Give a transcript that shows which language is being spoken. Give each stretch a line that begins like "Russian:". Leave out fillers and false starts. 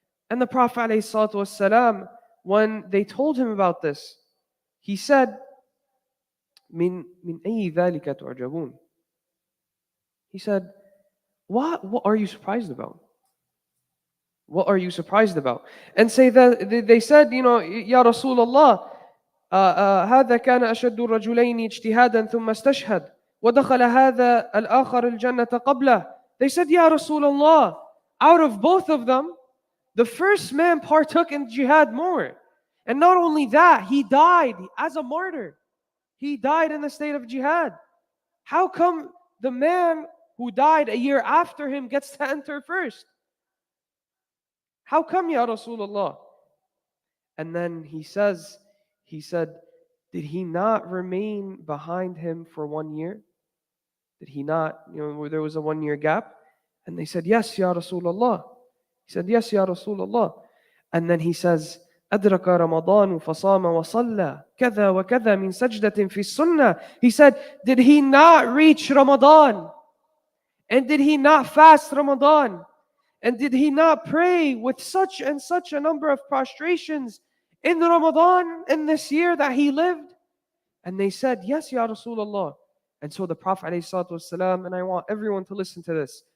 English: And the Prophet alayhi salatu wasalam, when they told him about this, he said,
Arabic: "Min ayyi dhalika tu'jabun?"
English: He said, What are you surprised about? What are you surprised about? And say that they said, Ya Rasulullah,
Arabic: هذا كان أشد الرجلين اجتهادا ثم استشهد ودخل هذا الآخر الجنة قبله.
English: They said, Ya Rasulullah, out of both of them, the first man partook in jihad more. And not only that, he died as a martyr. He died in the state of jihad. How come the man who died a year after him gets to enter first? How come, Ya Rasulullah? And then he said, did he not remain behind him for 1 year? Did he not, where there was a 1 year gap? And they said, yes, Ya Rasulullah. He said, yes, Ya Rasulullah. And then he says,
Arabic: أدرك رمضان فصام وصلى كذا وكذا من سجدة في السنة.
English: He said, did he not reach Ramadan? And did he not fast Ramadan? And did he not pray with such and such a number of prostrations in Ramadan in this year that he lived? And they said, yes, Ya Rasulullah. And so the Prophet ﷺ, and I want everyone to listen to this.